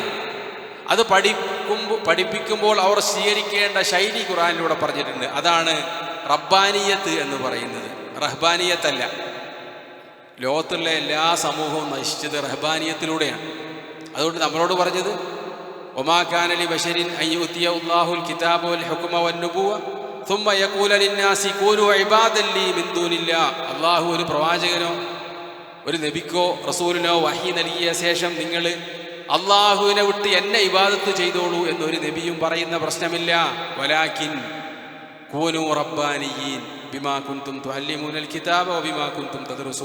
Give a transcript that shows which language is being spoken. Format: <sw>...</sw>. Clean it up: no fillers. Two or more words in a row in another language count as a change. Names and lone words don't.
<ml>അത് പഠിപ്പിക്കുമ്പോൾ അവർ സ്വീകരിക്കേണ്ട ശൈലി ഖുർആനിലൂടെ പറഞ്ഞിട്ടുണ്ട്. അതാണ് റബ്ബാനിയത്ത് എന്ന് പറയുന്നത്, റഹ്ബാനിയത്തല്ല. ലോകത്തുള്ള എല്ലാ സമൂഹവും നശിച്ചത് റഹ്ബാനിയത്തിലൂടെയാണ്. അതുകൊണ്ട് നമ്മളോട് പറഞ്ഞത്</ml> <ar>وما كان لبشر أن يؤتيه الله الكتاب والحكم والنبوة ثم يقول للناس كونوا عبادا لي من دون الله.</ar> <ml>അല്ലാഹു ഒരു പ്രവാചകനോ ഒരു നബിക്കോ റസൂലിനോ വഹി നൽകിയ ശേഷം നിങ്ങൾ അള്ളാഹുവിനെ വിട്ട് എന്നെ ഇബാദത്ത് ചെയ്തോളൂ എന്നൊരു നബിയും പറയുന്ന പ്രശ്നമില്ല.</ml> <ar>ولكن كونوا ربانيين بما كنتم تعلمون الكتاب وبما كنتم تدرسون.</ar>